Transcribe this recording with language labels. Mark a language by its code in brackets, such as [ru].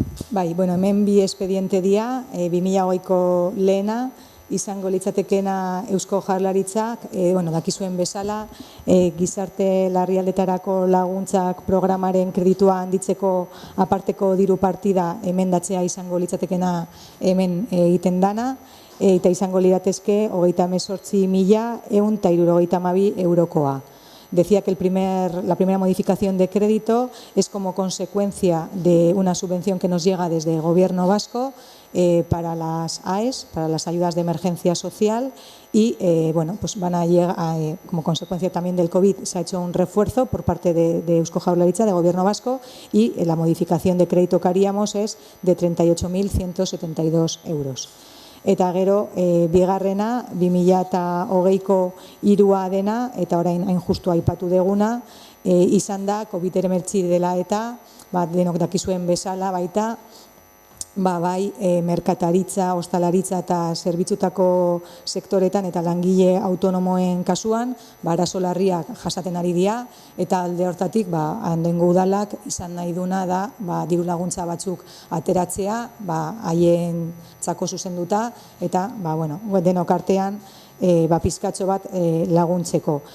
[eu] Bai, bueno, hemen bi espediente dira, 2020ko lehena, izango litzatekena Eusko Jaurlaritzak, dakizuen bezala, gizarte larrialdetarako laguntzak programaren kreditua handitzeko aparteko diru partida emendatzea izango litzatekena hemen egiten dana, eta izango liratezke 38.172 eurokoa. [es] Decía que la primera modificación de crédito es como consecuencia de una subvención que nos llega desde el Gobierno vasco para las AES, para las ayudas de emergencia social, y pues van a llegar, como consecuencia también del COVID, se ha hecho un refuerzo por parte de Eusko Jaurlaritza, de Gobierno vasco, y la modificación de crédito que haríamos es de 38.172 euros. [eu] Eta gero, bigarrena, 2020ko 3 dena, eta orain hain justu aipatu deguna, izan da, COVID-19 dela eta, denok dakizuen bezala baita, bai merkataritza, ostalaritza eta zerbitzutako sektoretan eta langile autonomoen kasuan, arazo larriak jasaten ari dira, eta alde hortatik handengo udalak izan nahi duna da diru laguntza batzuk ateratzea, haien txako zuzenduta, eta denok artean pizkatxo bat laguntzeko.